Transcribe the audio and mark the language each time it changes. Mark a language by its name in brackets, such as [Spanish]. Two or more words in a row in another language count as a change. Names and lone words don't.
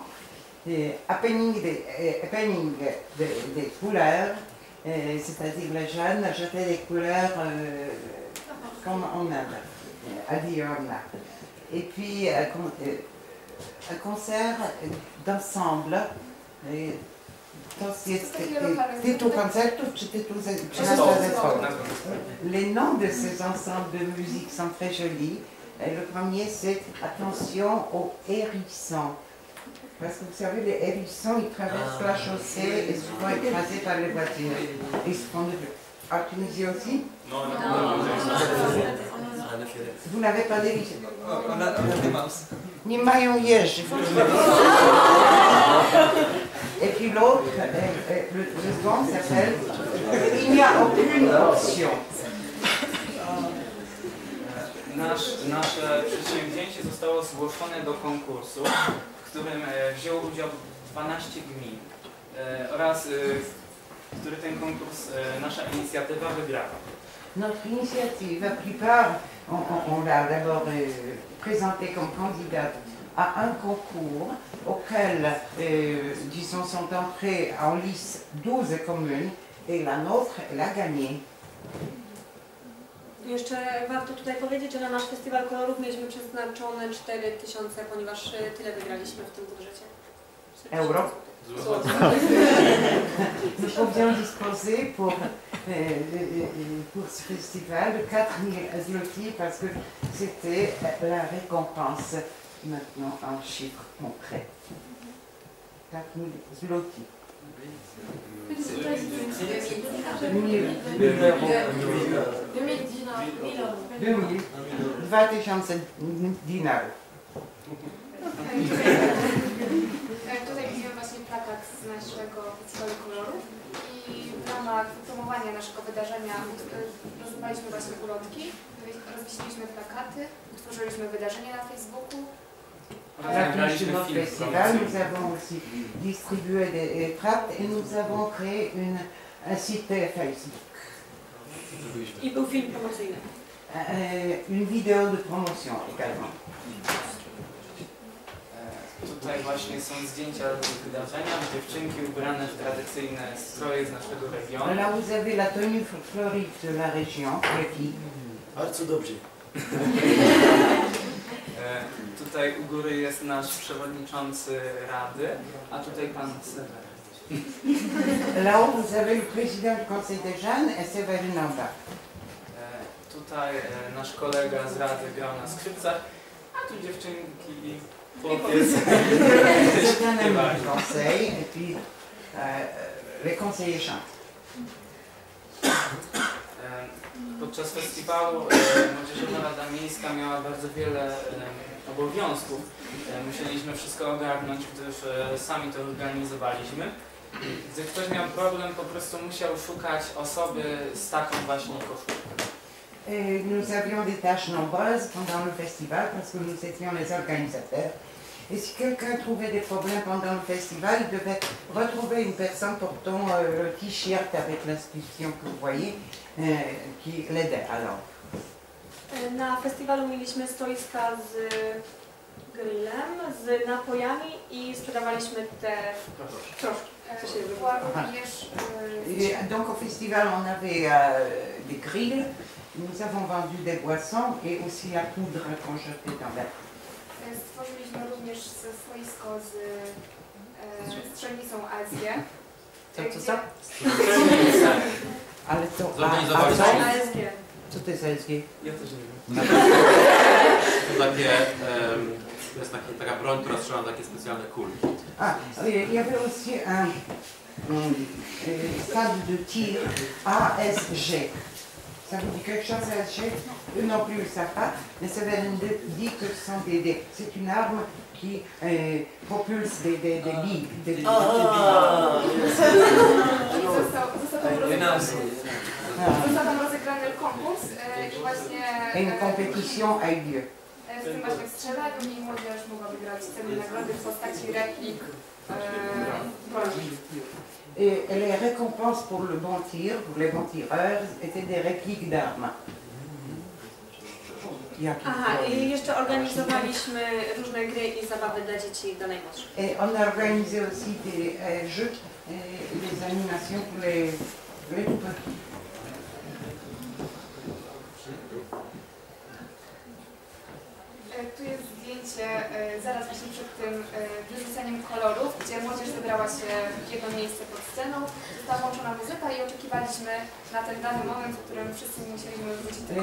[French] Happening des couleurs, c'est-à-dire les jeunes jetaient des couleurs comme en Inde, à Diorna. Et puis un concert d'ensemble. [Polish] Tytuł koncertów czy tytuł nazwa zespołu? [French] Les noms de ces ensembles de musique sont très jolis. Le premier c'est attention aux hérissons. Parce que vous savez, les hérissons, ils traversent la chaussée et souvent écrasés par les voitures. Ils se font de En Tunisie aussi? Non, Vous n'avez pas d'église? On a des mouse. [Polish] Nie mają jeży. [French] Et puis l'autre, le second s'appelle Il n'y a aucune option. [Polish] Nasze przedsięwzięcie zostało zgłoszone do konkursu, w którym wzięło udział 12 gmin oraz który ten konkurs, nasza inicjatywa wygrała. [French] Notre initiative, la plupart, on l'a d'abord présentée comme candidate à un concours auquel, disons, sont entrées en lice 12 communes et la nôtre, elle a gagné. [Polish] Jeszcze warto tutaj powiedzieć, że na nasz festiwal kolorów mieliśmy przeznaczone 4000, ponieważ tyle wygraliśmy w tym budżecie. Euro. [French] Nous pouvions disposer pour ce festival de 4000 zloty parce que c'était la récompense maintenant en chiffres concrets. [Polish] 4000 zloty. 2000 dinarów. Tutaj widzimy właśnie plakat z naszego festiwalu kolorów i w ramach promowania naszego wydarzenia rozdawaliśmy właśnie ulotki, rozwiesiliśmy plakaty, utworzyliśmy wydarzenie na Facebooku. [French] À l'affiche de notre festival, nous avons aussi distribué des tracts et nous avons créé un site Facebook. [Polish] I był film promocyjny. [French] Une vidéo de promotion également. [Polish] Tutaj właśnie są zdjęcia z wydarzenia, dziewczynki ubrane w tradycyjne stroje z naszego regionu. [French] Là, vous avez la tenue fleurie de la région, les filles. [Polish] Bardzo dobrze. Tutaj u góry jest nasz przewodniczący rady, a tutaj pan Seweryn. [French] Là-haut, vous avez le président du conseil des jeunes et Séverine en bas. [Polish] Tutaj nasz kolega z rady grał na skrzypcach, a tu dziewczynki i chłopiec. [French] C'est un ami du conseil et puis les conseillers chantent. [Polish] Podczas festiwalu Młodzieżowa Rada Miejska miała bardzo wiele obowiązków. Musieliśmy wszystko ogarnąć, gdyż sami to organizowaliśmy. Gdy ktoś miał problem, po prostu musiał szukać osoby z taką właśnie koszulką. [French] Nous avions des tâches nombreuses pendant le festival parce que nous étions les organisateurs. Et si quelqu'un trouvait des problèmes pendant le festival, il devait retrouver une personne portant le t-shirt avec l'inscription que vous voyez, qui l'aidait alors. [Polish] Na festiwalu mieliśmy stoiska z grillem, z napojami i sprzedawaliśmy te krożki. Była również [French] Donc au festival, on avait des grilles, nous avons vendu des boissons et aussi la poudre qu'on jetait dans l'air. [Polish] stworzyliśmy również stoisko z strzelnicą ASG. Co? Ale to... ASG. Co to jest ASG? Ja też nie wiem. To jest taka broń, która strzela takie specjalne kulki. [French] Il y avait aussi un stade de tir ASG. Ça vous dit quelque chose, ASG? Eux non plus, ils ne savent pas, mais ça dit que ce sont c'est une arme qui propulse des billes. [Polish] Został tam rozegrany konkurs i właśnie [French] Une compétition a eu lieu. [Polish] w tym właśnie strzelaniu i młodzież mogła wygrać cenne nagrody w postaci replik broni. [French] Et les récompenses pour le bon tir, pour les bons tireurs, étaient des répliques d'armes. [Polish] Aha, i jeszcze organizowaliśmy różne gry i zabawy dla dzieci i dla najmłodszych. [French] Et on a organisé aussi des jeux, des animations pour les tout petits. [Polish] Tu jest zdjęcie zaraz właśnie przed tym wyrzuceniem kolorów, gdzie młodzież wybrała się w jedno miejsce pod sceną, została włączona muzyka i oczekiwaliśmy na ten dany moment, w którym wszyscy musieliśmy wrócić do